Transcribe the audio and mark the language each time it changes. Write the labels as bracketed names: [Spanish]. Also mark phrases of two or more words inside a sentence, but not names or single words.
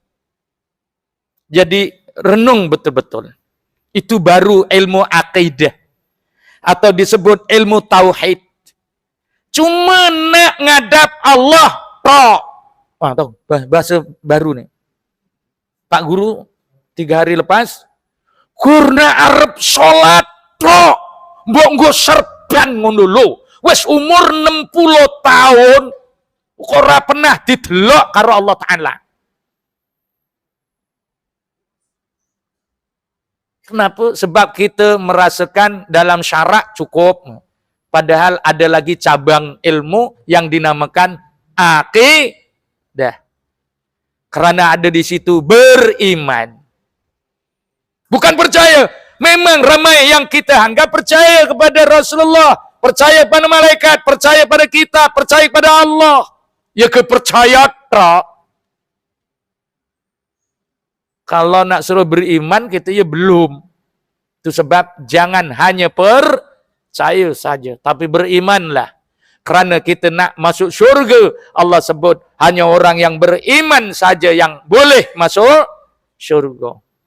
[Malay] Jadi renung betul-betul. Itu baru ilmu akidah. Atau disebut ilmu tauhid. Cuma nak ngadap Allah tok. Wah, tahu bahasa baru nih. Pak Guru 3 hari lepas, [Javanese] kurna arep sholat tok. Mbok nggo serban ngono lho. Wis umur 60 tahun ora pernah didelok karo Allah Ta'ala. [Malay] Kenapa? Sebab kita merasakan dalam syarak cukup. Padahal ada lagi cabang ilmu yang dinamakan akidah. Karena ada di situ beriman. Bukan percaya. Memang ramai yang kita anggap percaya kepada Rasulullah, percaya pada malaikat, percaya pada kita, percaya pada Allah. Ya kepercayaan tak. Kalau nak suruh beriman, kita ya belum. Itu sebab jangan hanya percaya saja, tapi berimanlah. Karena kita nak masuk syurga, Allah sebut hanya orang yang beriman saja yang boleh masuk syurga.